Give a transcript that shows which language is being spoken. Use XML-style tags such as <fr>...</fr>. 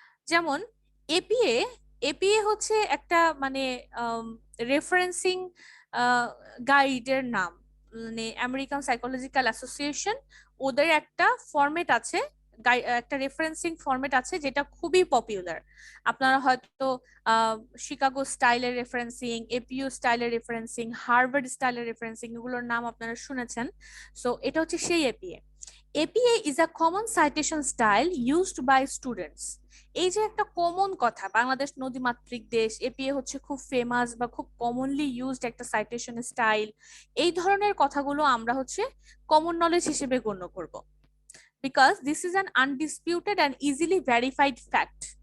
<bn>যেমন APA, APA হচ্ছে একটা মানে রেফারেন্সিং গাইডের নাম, মানে আমেরিকান সাইকোলজিক্যাল অ্যাসোসিয়েশন, ওদের একটা ফরম্যাট আছে, একটা রেফারেন্সিং ফরম্যাট আছে যেটা খুবই পপুলার। আপনারা হয়তো শিকাগো স্টাইলের রেফারেন্সিং, এপিইউ স্টাইলের রেফারেন্সিং, হার্ভার্ড স্টাইলের রেফারেন্সিং, এগুলোর নাম আপনারা শুনেছেন। সো এটা হচ্ছে সেই APA.</bn> <en>APA is a common citation style used by students.</en> <bn>এই যে একটা কমন কথা, বাংলাদেশ নদীমাতৃক দেশ, এপিএ হচ্ছে খুব ফেমাস বা খুব কমনলি ইউজড একটা সাইটেশন স্টাইল। এই ধরনের কথাগুলো আমরা হচ্ছে কমন নলেজ হিসেবে গণ্য করব,</bn> <en>Because this is an undisputed and easily verified fact.</en>